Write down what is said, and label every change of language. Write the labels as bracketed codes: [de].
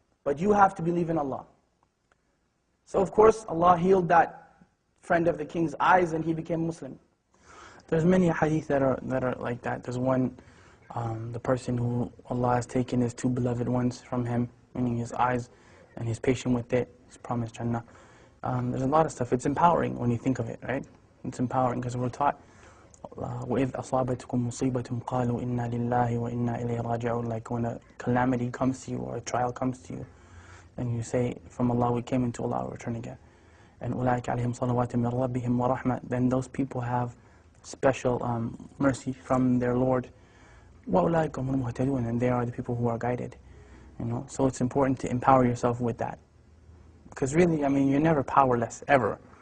[en] But you have to believe in Allah. So of course, Allah healed that friend of the king's eyes and he became Muslim. There's many hadith that are like that. There's one, the person who Allah has taken his two beloved ones from him, meaning his eyes, and he's patient with it, he's promised Jannah. There's a lot of stuff. It's empowering when you think of it, right? It's empowering because we're taught, [ar] وَإِذْ أَصَابَتْكُمْ مُصِيبَةٌ قَالُوا إِنَّا لِلَّهِ وَإِنَّا إِلَيْهِ رَاجِعُونَ. [en] Like when a calamity comes to you or a trial comes to you, then you say, from Allah we came, into Allah we return again. [ar] And أُولَٰئِكَ عَلَيْهِمْ صَلَوَاتٌ مِّن رَبِّهِمْ وَرَحْمَةٌ. [en] Then those people have special mercy from their Lord. [ar] وَأُولَٰئِكَ هُمُ الْمُهْتَدُونَ. [en] And they are the people who are guided. You know, so it's important to empower yourself with that. Because really, I mean, you're never powerless, ever.